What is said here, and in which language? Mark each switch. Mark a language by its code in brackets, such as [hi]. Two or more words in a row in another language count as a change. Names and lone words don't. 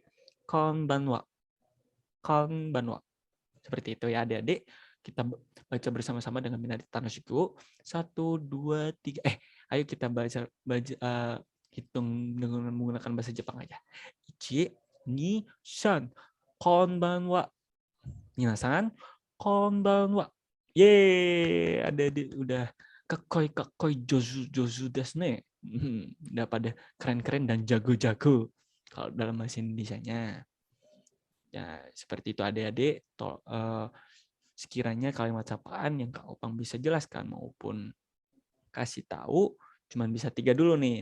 [id] Konbanwa. Seperti itu ya adik-adik. Kita baca bersama-sama dengan [ja] みんなで楽しく. [id] 1, 2, 3. Ayo kita baca hitung dengan menggunakan bahasa Jepang aja. 1, 2, 3. Konbanwa. [ja] 皆さん、こんばんは. [id] Yeay, adik-adik udah [ja] けっこう上手ですね. [id] Udah pada keren-keren dan jago-jago kalau dalam bahasa Indonesianya. Ya, seperti itu adik-adik. Sekiranya kalimat sapaan yang Kak Opang bisa jelaskan maupun kasih tahu, cuman bisa 3 dulu nih.